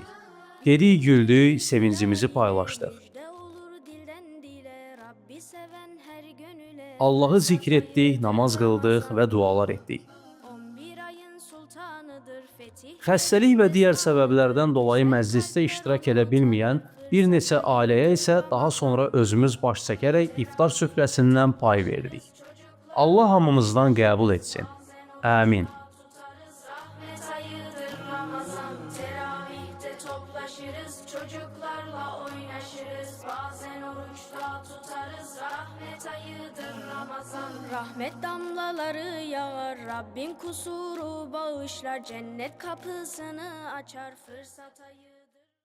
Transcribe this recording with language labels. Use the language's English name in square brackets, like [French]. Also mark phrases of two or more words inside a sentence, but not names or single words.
[Azerbaijani] Dedik, güldük, sevincimizi paylaşdıq. Allahı zikr etdik, namaz qıldıq və dualar etdik. Xəstəlik və digər səbəblərdən dolayı məclisdə iştirak edə bilməyən bir neçə ailəyə isə daha sonra özümüz baş çəkərək iftar süfrəsindən pay verdik. Allah hamımızdan qəbul etsin. Amin. [Turkish] Çocuklarla oynaşırız, bazen oruçta tutarız. Rahmet ayıdır Ramazan. Rahmet damlaları yağar, Rabbim kusuru bağışlar, cennet kapısını açar, fırsat ayıdır.